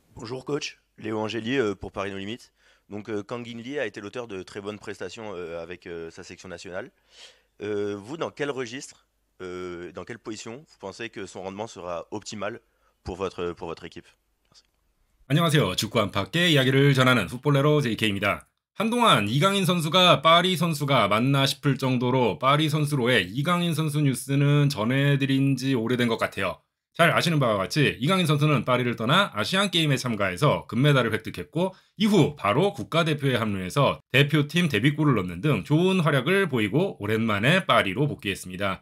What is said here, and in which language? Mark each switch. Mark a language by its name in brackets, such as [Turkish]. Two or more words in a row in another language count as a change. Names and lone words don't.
[French] Bonjour coach, Léo Angélier pour Paris No Limites. Donc Kang-in Lee a été l'auteur de très bonnes prestations avec sa section nationale. Vous, dans quel registre, dans quelle position, vous pensez que son rendement sera optimal pour votre équipe? Merci. [Korean] 안녕하세요. 축구 안팎의 이야기를 전하는 풋볼레로 JK입니다. 한동안 이강인 선수가 파리 선수가 맞나 싶을 정도로 파리 선수로의 이강인 선수 뉴스는 전해드린 지 오래된 것 같아요. 잘 아시는 바와 같이 이강인 선수는 파리를 떠나 아시안게임에 참가해서 금메달을 획득했고 이후 바로 국가대표에 합류해서 대표팀 데뷔골을 넣는 등 좋은 활약을 보이고 오랜만에 파리로 복귀했습니다.